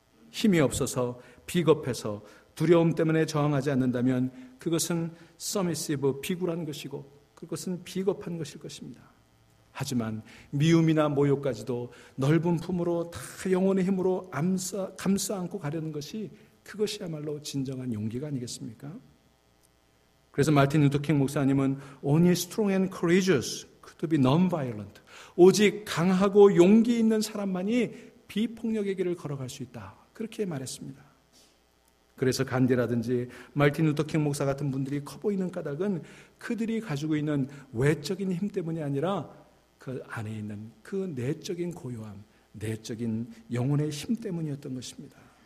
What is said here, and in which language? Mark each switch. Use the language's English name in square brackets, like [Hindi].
[Korean] 힘이 없어서 비겁해서 두려움 때문에 저항하지 않는다면 그것은 서미시브, 비굴한 것이고 그것은 비겁한 것일 것입니다. 하지만 미움이나 모욕까지도 넓은 품으로 다 영혼의 힘으로 감싸 안고 가려는 것이 그것이야말로 진정한 용기가 아니겠습니까? 그래서 마틴 루터킹 목사님은 [English] Only strong and courageous could be non-violent. [Korean] 오직 강하고 용기 있는 사람만이 비폭력의 길을 걸어갈 수 있다. 그렇게 말했습니다. 그래서 간디라든지 마틴 루터킹 목사 같은 분들이 커 보이는 까닭은 그들이 가지고 있는 외적인 힘 때문이 아니라 그 안에 있는 그 내적인 고요함, 내적인 영혼의 힘 때문이었던 것입니다.